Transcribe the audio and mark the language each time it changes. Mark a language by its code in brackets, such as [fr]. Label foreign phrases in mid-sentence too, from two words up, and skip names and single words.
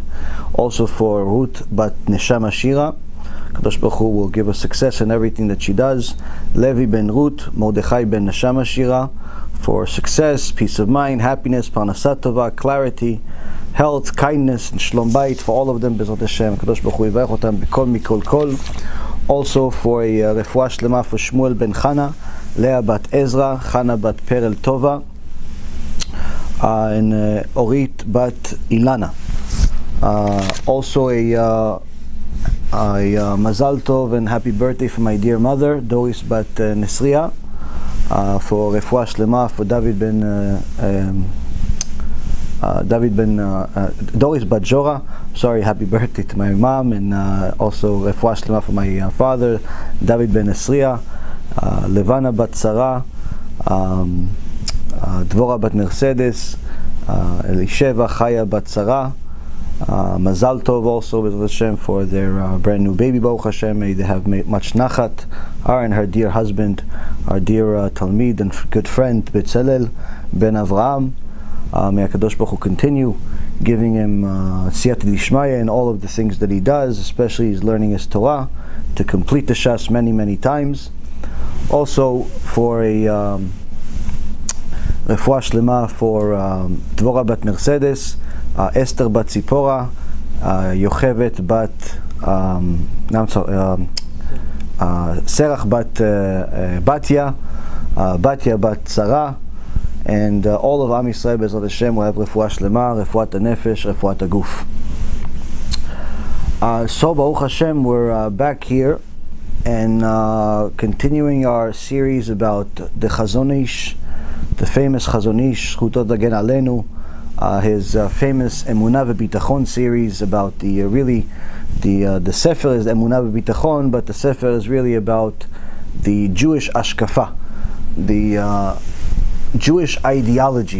[en] Also for Ruth Bat Neshama Shira, [he] קדוש ברוך הוא [en] will give her success in everything that she does. Levi ben Ruth, Mordechai ben Neshama Shira, for success, peace of mind, happiness, [he] פרנסת טובה, [en] clarity, health, kindness, and [he] שלום בית [en] for all of them, [he] בעזרת השם. קדוש ברוך הוא יברך אותם בכל מכל כל. [en] Also for a [he] רפואה שלמה [en] for Shmuel ben Chana, Leah bat Ezra, Chana bat Perel Tova, and Orit bat Ilana. Also a [he] מזל טוב [en] and happy birthday for my dear mother, Doris bat Nesria, for [he] רפואה שלמה [en] for Doris bat Jora. Sorry, happy birthday to my mom, and also [he] רפואה שלמה [en] for my father, David ben Nesria, Levana bat Sarah, Dvora bat Mercedes, Elisheva Chaya bat Sarah. [he] מזל טוב [en] also with Hashem for their brand new baby, [he] ברוך השם. [en] May they have much nachat. Her and her dear husband, our dear Talmid and good friend Betzalel ben Avraham. May [he] הקדוש ברוך הוא [en] continue giving him [arc] סייעתא דשמיא [en] in all of the things that he does, especially he's learning his Torah to complete the Shas many times. Also for a [he] רפואה שלמה [en] for Dvora bat Mercedes, Esther bat Zipora, Yochevet bat Serach bat Batya, Batya bat Sarah, and all of [he] עם ישראל בעזרת השם [en] will have [he] רפואה שלמה, רפואת הנפש, רפואת הגוף. So ברוך השם, [en] we're back here and continuing our series about the Chazon Ish, the famous Chazon Ish, [he] זכותו תגן עלינו. [en] His famous Emunah V'Bitachon series about the Sefer is Emunah V'Bitachon, but the Sefer is really about the Jewish HaShkafa, the Jewish ideology.